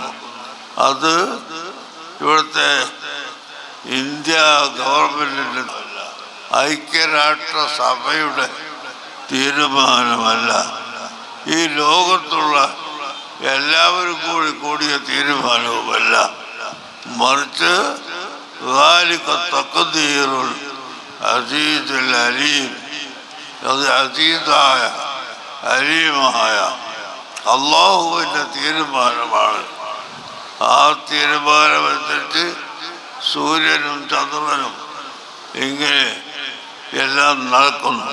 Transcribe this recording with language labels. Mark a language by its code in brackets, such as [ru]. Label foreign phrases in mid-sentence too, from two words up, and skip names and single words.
[ml] അത് ഇവിടുത്തെ ഇന്ത്യ ഗവൺമെൻറ്റിൻ്റെ ഐക്യരാഷ്ട്രസഭയുടെ തീരുമാനമല്ല, ഈ ലോകത്തുള്ള എല്ലാവരും കൂടിയ തീരുമാനവുമല്ല. മറിച്ച് [ar] ذلك تقدير العزيز العليم, [ml] അത് അസീസായ അലീമായ അള്ളാഹുവിൻ്റെ തീരുമാനമാണ്. ആ തീരുമാനം സൂര്യനും ചന്ദ്രനും ഇങ്ങനെ എല്ലാം നടക്കുന്നു.